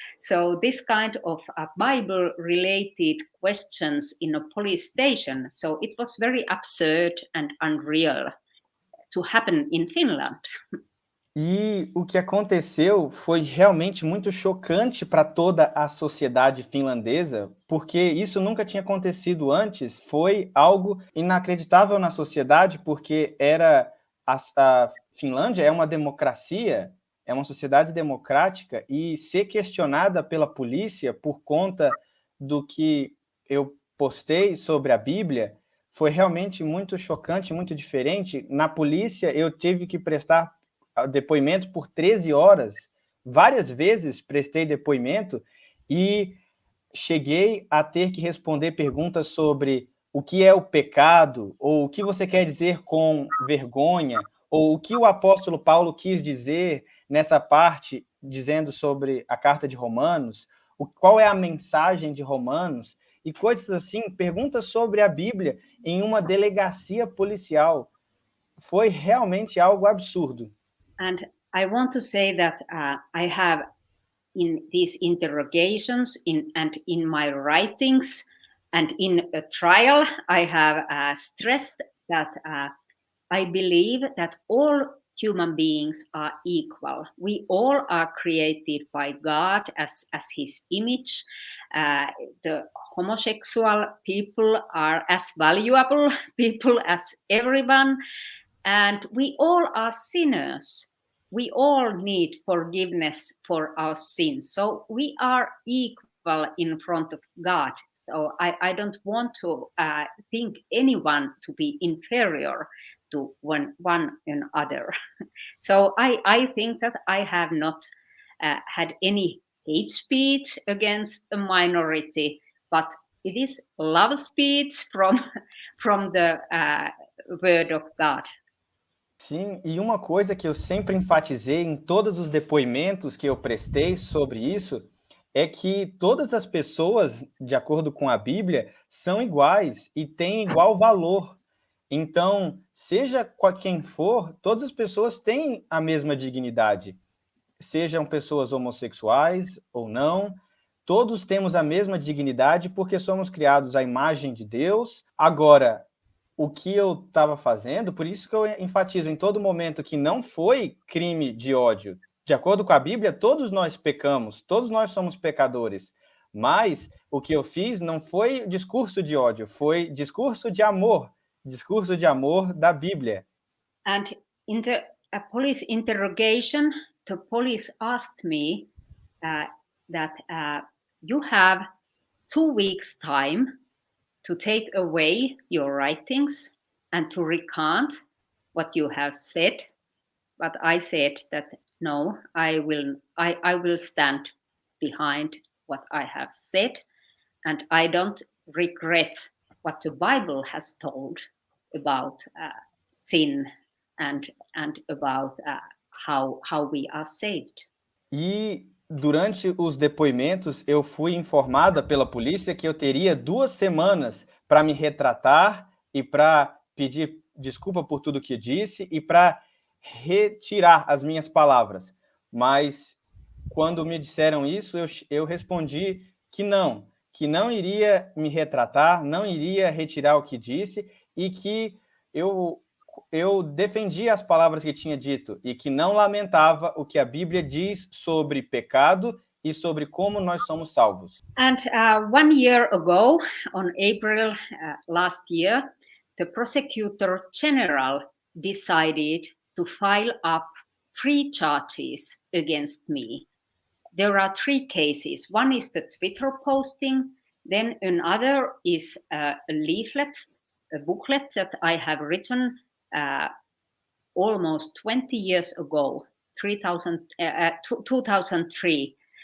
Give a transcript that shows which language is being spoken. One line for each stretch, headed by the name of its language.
English: So this kind of Bible-related questions in a police station. So it was very absurd and unreal to happen in Finland.
Portuguese: E o que aconteceu foi realmente muito chocante para toda a sociedade finlandesa, porque isso nunca tinha acontecido antes. Foi algo inacreditável na sociedade, porque a Finlândia é uma democracia, é uma sociedade democrática, e ser questionada pela polícia por conta do que eu postei sobre a Bíblia foi realmente muito chocante, muito diferente. Na polícia, eu tive que prestar depoimento por 13 horas, várias vezes prestei depoimento e cheguei a ter que responder perguntas sobre o que é o pecado, ou o que você quer dizer com vergonha, ou o que o apóstolo Paulo quis dizer nessa parte, dizendo sobre a carta de Romanos, qual é a mensagem de Romanos, e coisas assim, perguntas sobre a Bíblia em uma delegacia policial. Foi realmente algo absurdo.
English: And I want to say that I have, in these interrogations and in my writings and in a trial, I have stressed that I believe that all human beings are equal. We all are created by God as his image. The homosexual people are as valuable people as everyone. And we all are sinners. We all need forgiveness for our sins. So we are equal. in front of God. So I don't want to think anyone to be inferior to one another. So I think that I have not had any hate speech against a minority, but it is love speech from the word of God.
Portuguese: Sim, e uma coisa que eu sempre enfatizei em todos os depoimentos que eu prestei sobre isso é que todas as pessoas, de acordo com a Bíblia, são iguais e têm igual valor. Então, seja quem for, todas as pessoas têm a mesma dignidade. Sejam pessoas homossexuais ou não, todos temos a mesma dignidade porque somos criados à imagem de Deus. Agora, o que eu estava fazendo, por isso que eu enfatizo em todo momento que não foi crime de ódio. De acordo com a Bíblia, todos nós pecamos, todos nós somos pecadores. Mas o que eu fiz não foi discurso de ódio, foi discurso de amor da Bíblia.
English: And in the police interrogation, the police asked me that you have 2 weeks time to take away your writings and to recant what you have said. But I said that no, I will stand behind what I have said, and I don't regret what the Bible has told about sin and about how we are saved.
Portuguese: E durante os depoimentos, eu fui informada pela polícia que eu teria 2 semanas para me retratar e para pedir desculpa por tudo que disse e para retirar as minhas palavras. Mas quando me disseram isso, eu respondi que não iria me retratar, não iria retirar o que disse e que eu defendi as palavras que tinha dito e que não lamentava o que a Bíblia diz sobre pecado e sobre como nós somos salvos.
English: And 1 year ago, on April last year, the prosecutor general decided to file up 3 charges against me. There are 3 cases. One is the Twitter posting, then another is a leaflet, a booklet that I have written almost 20 years ago, 2003.